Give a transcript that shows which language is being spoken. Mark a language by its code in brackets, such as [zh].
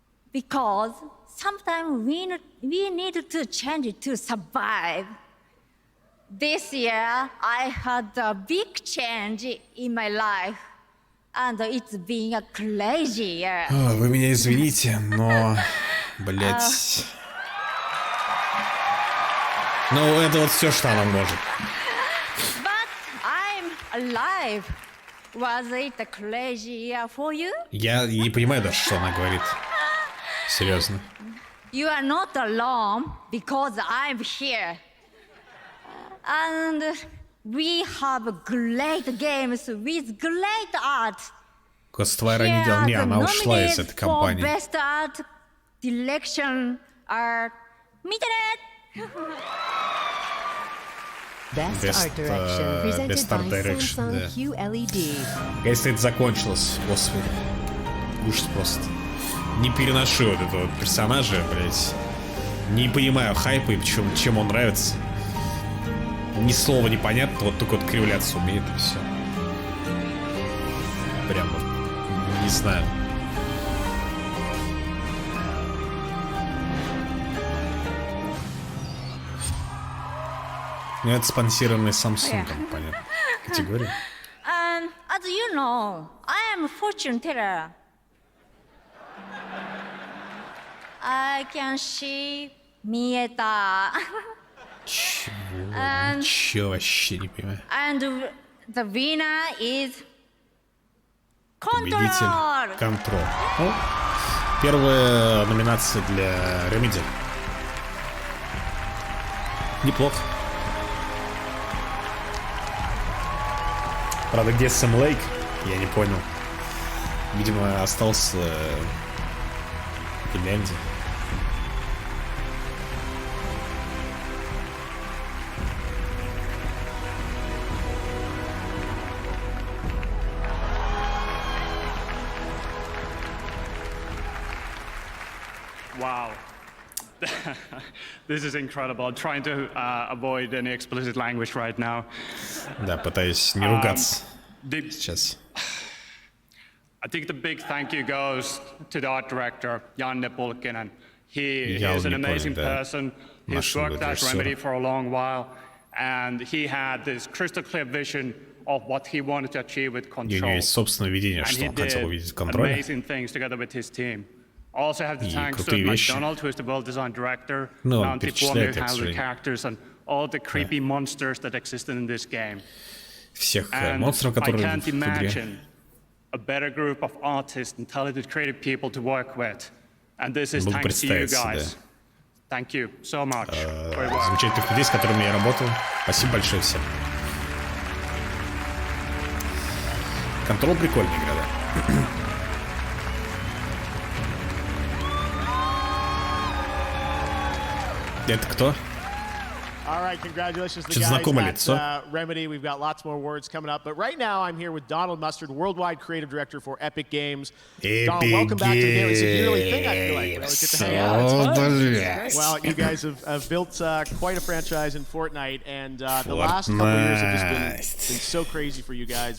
[en] Because sometimes we need to change it to survive. This year, I had a big change in my life, and it's been a crazy year. [ru] Вы меня извините, но, блять. Ну, это вот все, что она может. [en] But I'm alive. Was it a crazy year for you? [ru] Я не понимаю даже, что она говорит. Серьезно. [en] You are not alone because I'm here. And we have great games with great art. [ru] Коствайра не делал. Не, она ушла из этой компании. [en] Best art direction are Best Art Direction, да. [ru] Если это закончилось, господи. Ужас просто. Не переношу вот этого персонажа, блять. Не понимаю хайпа и чем он нравится. Ни слова не понятно, вот только вот кривляться умеет и все. Прям вот, не знаю. Ну, это спонсированный Samsung, понятно. Категория. [en] As you know, I am a fortune teller. I can see Mieta. [ru] Чего? Ничего вообще не понимаю. [en] And the winner is [ru] Победитель Control. Ну, первая номинация для Remedy. Неплохо. Правда, где Сэм Лейк? Я не понял. Видимо, остался в Финляндии. [en] Wow. This is incredible. I'm trying to avoid any explicit language right now. [ru] Да, пытаюсь не ругаться сейчас. [en] I think the big thank you goes to the art director, Janne Pulkkinen. He is an amazing person. He's worked at Remedy for a long while, and he had this crystal clear vision of what he wanted to achieve with Control. [ru] У него есть собственное видение, что он хотел увидеть в Контроле. [en] Amazing things together with his team. Also have the thanks to McDonald, who is the well-designed director, Mounty Plum, who handled the characters, and all the creepy monsters that existed in this game. [ru] Всех монстров, которые в игре. [en] A better group of artists and talented creative people to work with. And this is thanks to you guys. Thank you so much. [ru] Замечательных людей, с которыми я работал. Спасибо большое всем. Control прикольная игра, да. Это кто? [en] All right, congratulations to the guys at Remedy. We've got lots more words coming up. But right now, I'm here with Donald Mustard, Worldwide Creative Director for Epic Games. Donald, welcome back to the Daily. It's a yearly thing, I feel like. We always get to hang out. It's fun. Well, you guys have built quite a franchise in Fortnite, and the last couple of years have just been so crazy for you guys.